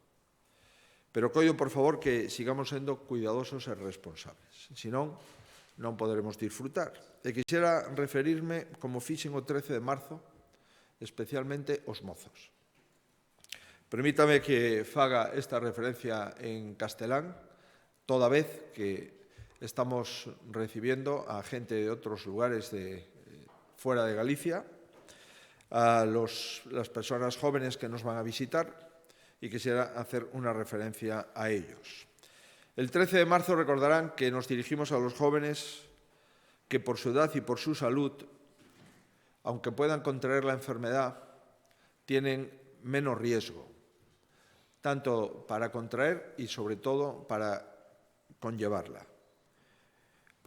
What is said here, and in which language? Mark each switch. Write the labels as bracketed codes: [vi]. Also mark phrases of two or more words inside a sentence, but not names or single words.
[gl] Pero coido, por favor, que sigamos sendo cuidadosos e responsables. Senón, non poderemos disfrutar. E quixera referirme, como fixen o 13 de marzo, especialmente aos mozos. Permítame que faga esta referencia en castelán, toda vez que [es] estamos recibiendo a gente de outros lugares fuera de Galicia, a las personas jóvenes que nos van a visitar, y quisiera hacer una referencia a ellos. El 13 de marzo recordarán que nos dirigimos a los jóvenes que por su edad y por su salud, aunque puedan contraer la enfermedad, tienen menos riesgo, tanto para contraer y sobre todo para conllevarla.